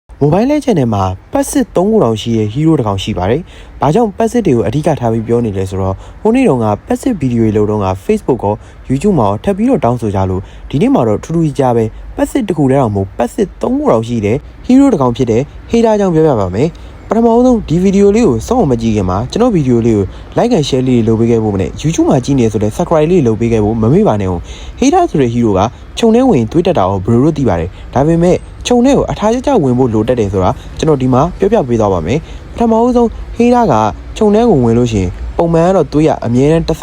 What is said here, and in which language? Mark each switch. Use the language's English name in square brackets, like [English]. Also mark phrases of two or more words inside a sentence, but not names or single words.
[Burmese] Mobile Legends နဲ့မှာပတ်စစ်3ခုတောင်ရှိရဲ့ hero တစ်ကောင်ရှိပါတယ်။ဘာကြောင့်ပတ်စစ်တွေကိုအဓိကထားပြီးပြောနေလဲဆိုတော့ဟိုနေ့တုန်းကပတ်စစ်ဗီဒီယိုတွေလုပ်တော့က Facebook ကော YouTube မှာထပ်ပြီးတော့တောင်းဆိုကြလို့ဒီနေ့မှာတော့ထူးထူးခြားပဲပတ်စစ်တစ်ခုတည်းတော့မဟုတ်ပတ်စစ်3ခုတောင်ရှိတဲ့ hero တစ်ကောင်ဖြစ်တဲ့ Hater ကြောင့်ပြောပြ ပါမယ်။ပထမဆုံးဒီဗီဒီယိုလေးကိုစောင့်မကြည့်ခင်မှာကျွန်တော်ဗီဒီယိုလေးကို [English] like and share [Burmese] လေးလုပ်ပေးခဲ့ဖို့နဲ့ YouTube မှာကြည့်နေဆိုတဲ့ subscribe လေးလုပ်ပေးခဲ့ဖို့မမေ့ပါနဲ့အောင် Hater ဆိုတဲ့ hero ကခြုံထဲဝင်သွေးတက်တာကိုဘယ်လိုသိပါတယ်ဒါ ပေမဲ့ခြုံထဲကိုအထားကျဝင်ဖို့လိုတက်တယ်ဆိုတာကျွန်တော်ဒီမှာပြောပြပေးသွားပါမယ်ပထမဆုံး Hater ကခြုံထဲကိုဝင်လို့ရှိရင်ပုံမှန်ကတော့သွေးရအမြဲတမ်းတစ်စ